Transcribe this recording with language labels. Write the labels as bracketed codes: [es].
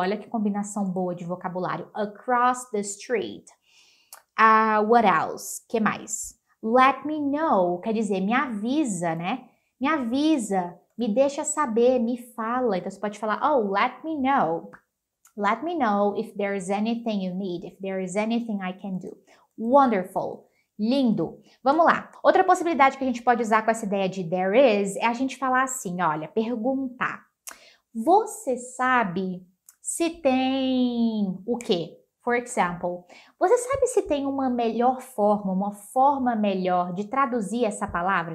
[pt] Olha que combinação boa de vocabulário. [en] Across the street. What else? [pt] Que mais? Let me know, quer dizer, me avisa, né? Me avisa, me deixa saber, me fala. Então, você pode falar, oh, [en] let me know. Let me know if there is anything you need, if there is anything I can do. Wonderful. [pt] Lindo. Vamos lá. Outra possibilidade que a gente pode usar com essa ideia de there is é a gente falar assim, olha, perguntar. Você sabe se tem o quê? [en] For example, [pt] você sabe se tem uma forma melhor de traduzir essa palavra?